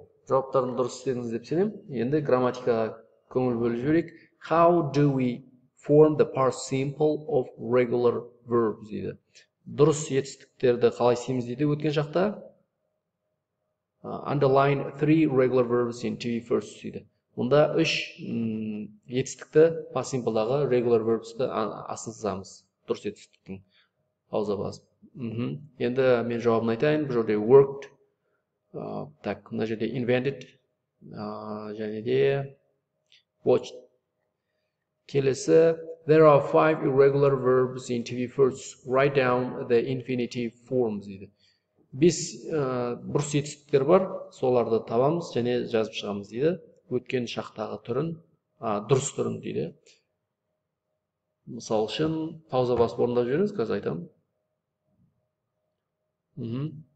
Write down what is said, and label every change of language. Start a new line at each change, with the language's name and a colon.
Kazakh: Жауаптарын дұрыс істедіңіз деп сенем. Енді грамматикаға көңіл бөліп жіберейік.
English: How do we form the past simple of regular verbs
Kazakh: дейді. Дұрыс етістіктерді қалай істейміз дейді өткен шақта.
English: Underline 3 regular verbs in TV first
Kazakh: дейді. Мұнда 3 етістікті past simple'дағы regular verbs'ті астына сызамыз. Дұрыс етістіктің. Пауза басып. Енді мен жауабын айтайын. Бұл жерде worked,
Russian: так,
Kazakh: мына жерде invented, және де watched.
English: Келесі, there are 5 irregular verbs in TV firsts. Write down the infinitive forms
Kazakh: дейді. 5 бұрыс етістіктер бар, соларды табамыз және жазып шығамыз дейді. Өткен шақтағы түрін, дұрыс түрін дейді. Мысал үшін, пауза басып орындап жіберіңіз, қазір айтамын.